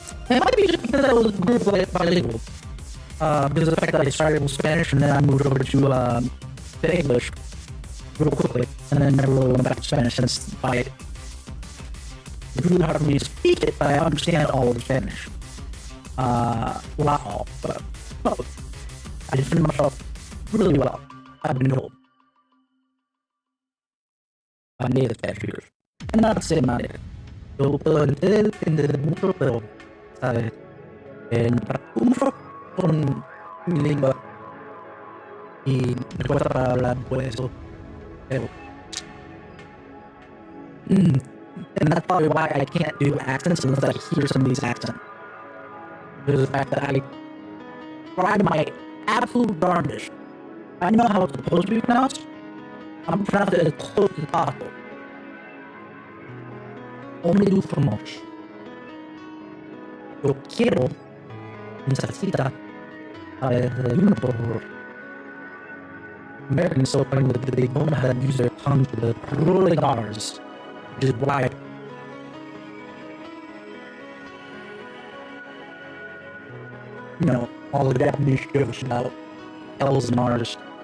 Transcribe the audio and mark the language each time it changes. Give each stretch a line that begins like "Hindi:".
English: It might be just because I was bilingual. Because of the fact that I started with Spanish and then I moved over to English real quickly, and then never really went back to Spanish since it's really hard for me to speak it, but I understand all of Spanish. Not all, but most. I defend myself really well, I've been told. By native Spanish speakers. And not the same native.
Spanish: Yo puedo entender mucho, pero, ¿sabes? Mucho con mi lengua. Y me cuesta para hablar por eso. Pero,
English: and that's probably why I can't do accents unless I hear some of these accents. There's the fact that I tried my absolute darndest. I know how it's supposed to be pronounced. I'm pronouncing it as close as possible. Only do fromage.
Spanish: Yo quiero mi salsita para el desayuno, por favor.
English: Americans so funny that they don't know how to use their tongue to the rolling R's, which is why you know, all the Japanese jokes about L's and R's.